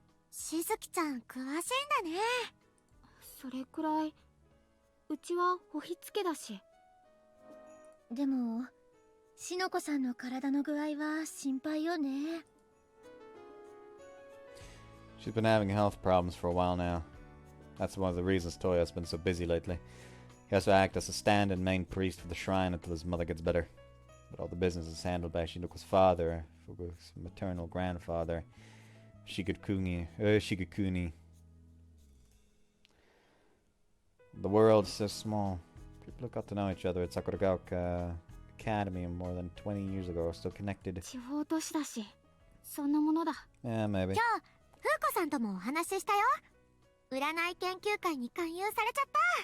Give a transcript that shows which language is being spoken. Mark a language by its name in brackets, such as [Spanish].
[Japanese] しずきちゃん詳しいんだね。それくらい。うちはおひつけだし。でもしのこさんの体の具合は心配よね。 [English] She's been having health problems for a while now. That's one of the reasons Toya's been so busy lately. He has to act as a stand-in main priest for the shrine until his mother gets better. But all the business is handled by Shinoko's father, Fuku's maternal grandfather, Shigekuni. The world is so small. People who got to know each other at Sakura Academy more than 20 years ago are still connected. [Japanese] 地方都市だし、そんなものだ。 [English] Yeah, maybe. [Japanese] 今日風子さんともお話ししたよ。占い研究会に勧誘されちゃった。